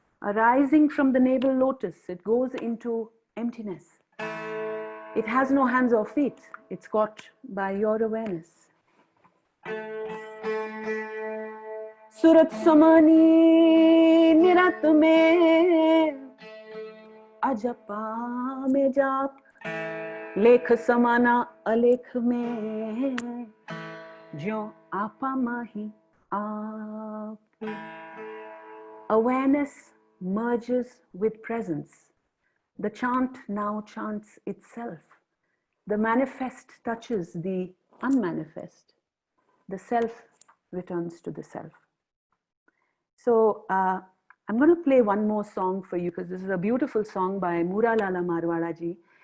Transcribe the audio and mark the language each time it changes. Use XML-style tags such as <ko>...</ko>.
<en>Arising from the navel lotus, it goes into emptiness. It has no hands or feet. It's caught by your awareness.</en> <hi>सूरत समानी निरत में अजपा में जाप, लेख समाना अलेख में ज्यों आपा माही आप.</hi> <en>Awareness merges with presence. The chant now chants itself. The manifest touches the unmanifest. The self returns to the self. So I'm going to play one more song for you because this is a beautiful song by Muralala Marwada ji.</en>